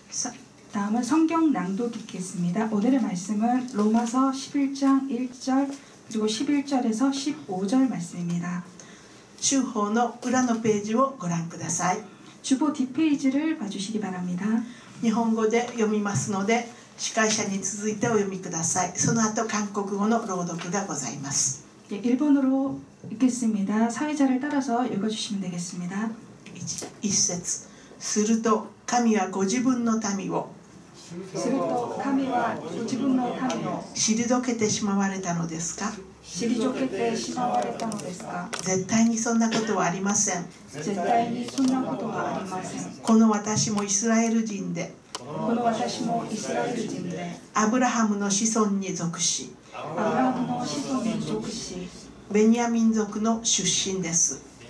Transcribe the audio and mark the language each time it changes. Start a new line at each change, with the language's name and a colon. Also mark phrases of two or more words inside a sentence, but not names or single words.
Korean: 다음은 성경 낭독 읽겠습니다. 오늘의 말씀은 로마서 11장 1절 그리고 11절에서 15절 말씀입니다.
Japanese: 週報の裏のページをご覧ください。
Korean: 주보 뒷페이지를 봐주시기 바랍니다.
Japanese: 日本語で読みますので、司会者に続いてお読みください。その後韓国語の朗読がございます。
Korean: 일본어로 읽겠습니다. 사회자를 따라서 읽어주시면 되겠습니다.
Japanese: 一節。すると神はご自分の民を退けてしまわれたのですか？絶対にそんなことはありません。この私もイスラエル人でアブラハムの子孫に属しベニヤ民族の出身です。